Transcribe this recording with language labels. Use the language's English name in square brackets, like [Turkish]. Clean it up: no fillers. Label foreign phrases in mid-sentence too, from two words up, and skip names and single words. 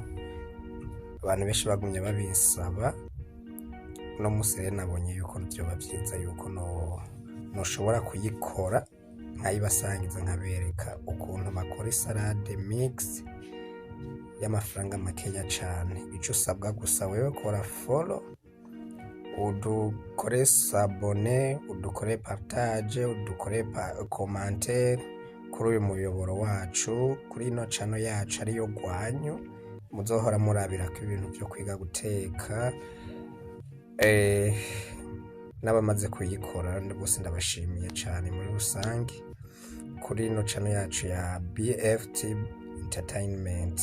[Rundi] Abantu benshi bagumye babisaba. No musere nabonye yuko byoba byiza yuko noshobora kuyikora nkayibasangiza nkabereka ukuntu bakora salade mix y'amafaranga makeya cyane. Icyo usabwa gusa wewe kora follow, udukore sabone, udukore partage, udukore commentaire kuri uyu muyoboro wacu, kuri ino channel yacu ariyo Gwanyu muzohora murabirako ibintu byo kwiga guteka n'abamaze kuyikora bose ndabashimiye cyane muri rusange kuri ino channel yacu ya BFT Entertainment.